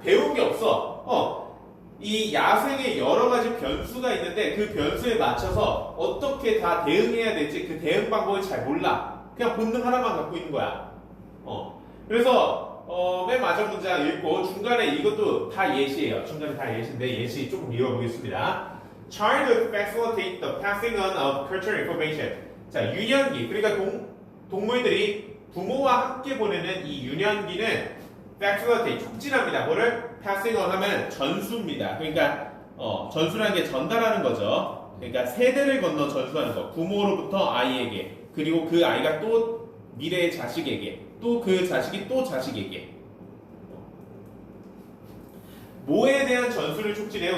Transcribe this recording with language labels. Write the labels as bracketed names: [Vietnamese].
[Korean] 배운 게 없어. 이 야생에 여러 가지 변수가 있는데 그 변수에 맞춰서 어떻게 다 대응해야 될지 그 대응 방법을 잘 몰라. 그냥 본능 하나만 갖고 있는 거야. 그래서 맨 마지막 문장 읽고 중간에 이것도 다 예시예요. 중간에 다 예시인데 예시 조금 읽어보겠습니다. [English] Try to facilitate the passing on of cultural information. [Korean] 자, 유년기. 그러니까 동물들이 부모와 함께 보내는 이 유년기는 facilitate, 촉진합니다. 뭐를? passing on 하면 전수입니다. 그러니까 전수라는 게 전달하는 거죠. 그러니까 세대를 건너 전수하는 거. 부모로부터 아이에게 그리고 그 아이가 또 미래의 자식에게 또 그 자식이 또 자식에게 뭐에 대한 전수를 촉진해요?